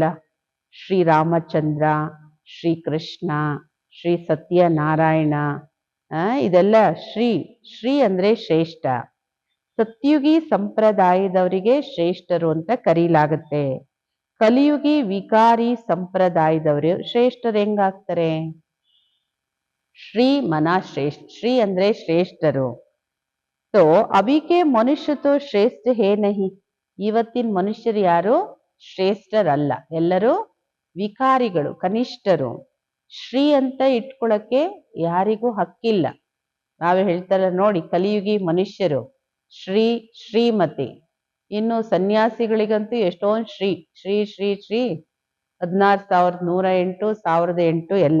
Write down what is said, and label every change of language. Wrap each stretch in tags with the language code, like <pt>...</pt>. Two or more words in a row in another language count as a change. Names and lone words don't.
<kn>ಶ್ರೀ ರಾಮಚಂದ್ರ, ಶ್ರೀ ಕೃಷ್ಣ, ಶ್ರೀ ಸತ್ಯನಾರಾಯಣ, ಇದೆಲ್ಲ ಶ್ರೀ ಅಂದ್ರೆ ಶ್ರೇಷ್ಠ. ಸತ್ಯುಗಿ ಸಂಪ್ರದಾಯದವರಿಗೆ ಶ್ರೇಷ್ಠರು ಅಂತ ಕರೀಲಾಗತ್ತೆ. ಕಲಿಯುಗಿ ವಿಕಾರಿ ಸಂಪ್ರದಾಯದವರು ಶ್ರೇಷ್ಠರು ಹೆಂಗಾಗ್ತಾರೆ? ಶ್ರೀ ಮನ ಶ್ರೇಷ್ಠ, ಶ್ರೀ ಅಂದ್ರೆ ಶ್ರೇಷ್ಠರು.</kn> <hi>तो अभी के मनुष्य तो श्रेष्ठ है नहीं.</hi> <kn>ಇವತ್ತಿನ ಮನುಷ್ಯರು ಯಾರು ಶ್ರೇಷ್ಠರಲ್ಲ, ಎಲ್ಲರೂ ವಿಕಾರಿಗಳು, ಕನಿಷ್ಠರು. ಶ್ರೀ ಅಂತ ಇಟ್ಕೊಳಕ್ಕೆ ಯಾರಿಗೂ ಹಕ್ಕಿಲ್ಲ. ನಾವೇ ಹೇಳ್ತಾರ ನೋಡಿ, ಕಲಿಯುಗಿ ಮನುಷ್ಯರು ಶ್ರೀಮತಿ. ಇನ್ನು ಸನ್ಯಾಸಿಗಳಿಗಂತೂ ಎಷ್ಟೊಂದು ಶ್ರೀ 16,108, 1008 ಎಲ್ಲ.</kn>